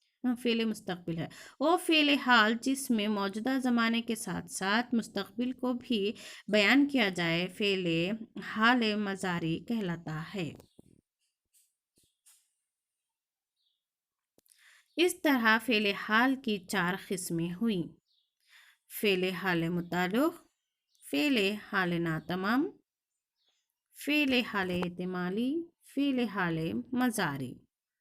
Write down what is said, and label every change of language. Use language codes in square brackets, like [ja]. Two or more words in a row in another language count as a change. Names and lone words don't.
[ur] وہ فعل حال جس میں موجودہ زمانے کے ساتھ ساتھ مستقبل کو بھی بیان کیا جائے فعل حال مضارع کہلاتا ہے۔ اس طرح فعل حال کی 4 قسمیں ہوئیں: فعل حال متعلق، فعل حال ناتمام، فعل حال احتمالی، فعل حال مضارع۔